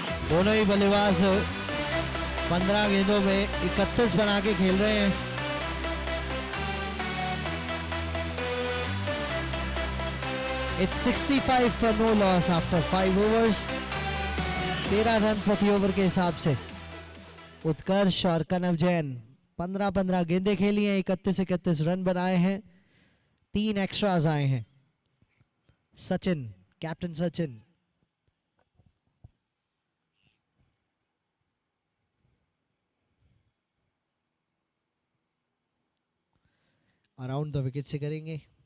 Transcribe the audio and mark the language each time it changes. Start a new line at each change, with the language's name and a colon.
Hindi: दोनों ही बल्लेबाज 15 गेंदों में 31 बना के खेल रहे हैं।
English: It's 65 for no loss after 5 overs.
Hindi: 13 run प्रति ओवर के हिसाब से उत्कर्ष और कनव जैन 15-15 गेंदें खेली हैं, 31-31 रन बनाए हैं, 3 एक्स्ट्राज आए हैं। Sachin, captain Sachin around the wicket से करेंगे।